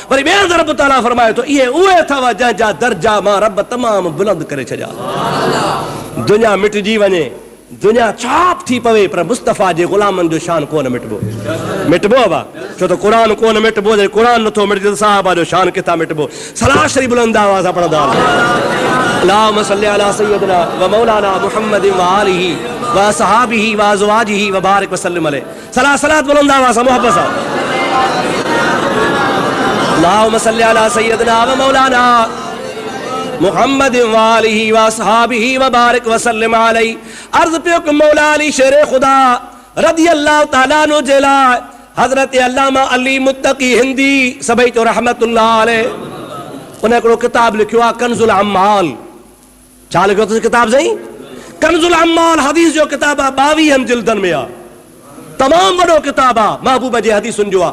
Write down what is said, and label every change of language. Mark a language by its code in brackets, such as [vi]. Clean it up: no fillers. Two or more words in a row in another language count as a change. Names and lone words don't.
[sd] वरी ॿिए हंधि रब ताला फरमाए थो, इहे उहे अथव जंहिंजा दर्जा मां रब तमामु बुलंद करे छॾिया। दुनिया मिटिजी वञे, दुनिया छाप थी पवे, पर मुस्तफ़ा जे ग़ुलामनि जो शान कोन मिटबो। मिटबो बा, छो त क़ुरान कोन मिटबो, जॾहिं क़ुरान नथो मिटे त साहबा जो शान किथां मिटबो। सलाह शरीफ़ बुलंद आवाज़ सां पढ़ंदा, [ar] اللهم صل على سيدنا ومولانا محمد وآله وأصحابه وأزواجه وبارك وسلم عليه. [sd] सलात बुलंद आवाज़ सां, मोहब्बत सां, [ar] اللهم صل على سيدنا ومولانا محمد وآله وأصحابه وبارك وسلم عليه. [sd] अर्ज़ पियो कि मौला अली शेर खुदा [ar] رضي الله تعالى عنه [sd] जे लाइ हज़रत अल्लामा अली मुत्तकी हिंदी सभई चो [ar] رحمة الله عليه, [sd] उन हिकिड़ो किताब लिखियो आहे कंज़ुल अम्माल। छा लिखियो अथसि किताब साईं? कंज़ुल अम्माल हदीस जो किताब आहे, 22 जिल्दनि में आहे, तमामु वॾो किताब आहे, महबूब जे हदीसुनि जो आहे।